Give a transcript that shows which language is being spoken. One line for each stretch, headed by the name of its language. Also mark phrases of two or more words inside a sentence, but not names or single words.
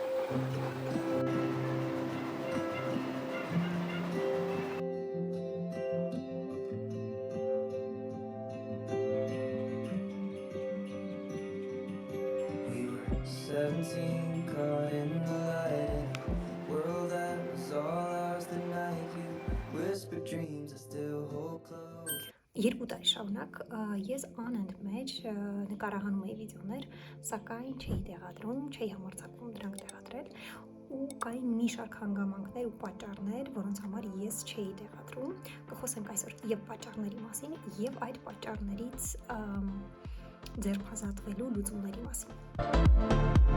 English: We were 17, caught in the light, in a world that was all ours the night you whispered dreams I still hold close.
Armenian: Երկու տարի շարունակ ես անընդմեջ նկարահանում էի վիդեոներ, սակայն չէի տեղադրում, չէի համարձակվում դրանք տեղադրել ու կային մի շարք հանգամանքներ ու պատճառներ, որոնց համար ես չէի տեղադրում։ Կխոսենք այսօր եւ պատճառների մասին եւ այդ պատճառներից ձեռքազատվելու լուծումների մասին։